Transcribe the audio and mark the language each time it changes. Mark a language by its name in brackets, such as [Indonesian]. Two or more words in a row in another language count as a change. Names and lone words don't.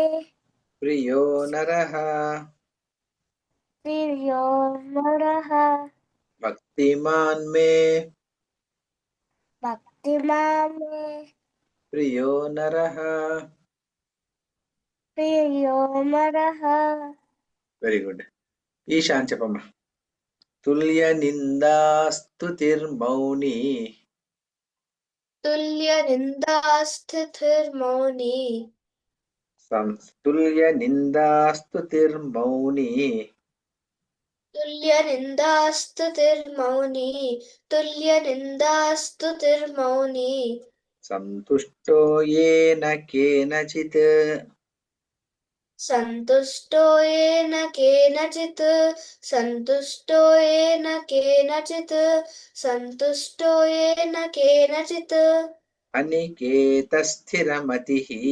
[Sanskrit] प्रियो नरः प्रियो नरः भक्तिमान् मे भक्तिमान् मे प्रियो नरः प्रियो नरः [English] very good ईशान చెప్పమ్మా तुल्यनिन्दास्तुतिर्मौनी [Sanskrit] तुल्यनिन्दास्थितिर्मौनी तुल्यनिन्दास्तुतिर्मौनी तुल्यनिन्दास्तुतिर्मौनी तुल्यनिन्दास्तुतिर्मौनी సంతుష్టో ఏన కేనచిత్ సంతుష్టో ఏన కేనచిత్ సంతుష్టో ఏన కేనచిత్ సంతుష్టో ఏన కేనచిత్ అనికేత స్థిరమతిః